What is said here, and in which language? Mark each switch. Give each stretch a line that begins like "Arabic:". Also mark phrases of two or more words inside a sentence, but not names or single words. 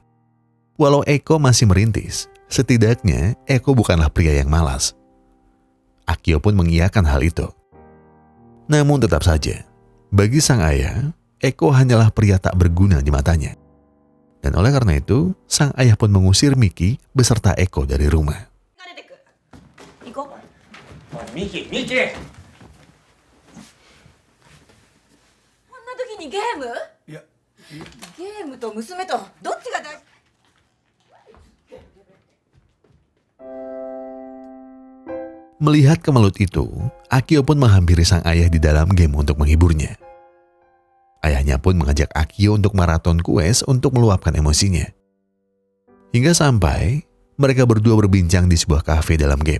Indonesian: Walau Eko masih merintis, setidaknya Eko bukanlah pria yang malas. Akio pun mengiyakan hal itu. Namun tetap saja, bagi sang ayah, Eko hanyalah pria tak berguna di matanya. Dan oleh karena itu, sang ayah pun mengusir Miki beserta Eko dari rumah. Miki, Miki!
Japanese: こんな時にゲーム？いや、ゲームと娘とどっちが大事？
Indonesian: Melihat kemelut itu, Akio pun menghampiri sang ayah di dalam game untuk menghiburnya. Ayahnya pun mengajak Akio untuk maraton quest untuk meluapkan emosinya. Hingga sampai mereka berdua berbincang di sebuah kafe dalam game.